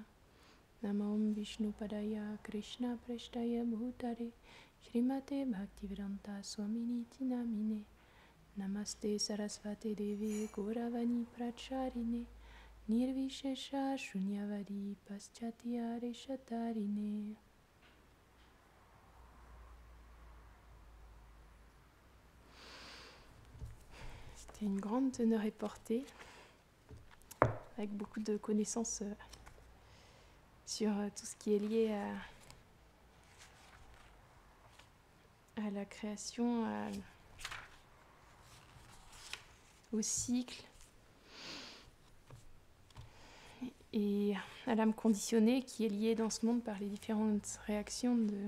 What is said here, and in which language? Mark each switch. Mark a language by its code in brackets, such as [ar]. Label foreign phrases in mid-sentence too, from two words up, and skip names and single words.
[sa] नमो विष्णुपादाय कृष्णप्रेष्ठाय भूतले श्रीमते भक्तिवेदान्त स्वामिन् इति नामिने. नमस्ते सारस्वते देवि गौरवाणी प्रचारिणे निर्विशेष शून्यवादि पाश्चात्यदेशतारिणे. [fr] C'était une grande teneur et portée, avec beaucoup de connaissances sur tout ce qui est lié à la création, au cycle et à l'âme conditionnée qui est liée dans ce monde par les différentes réactions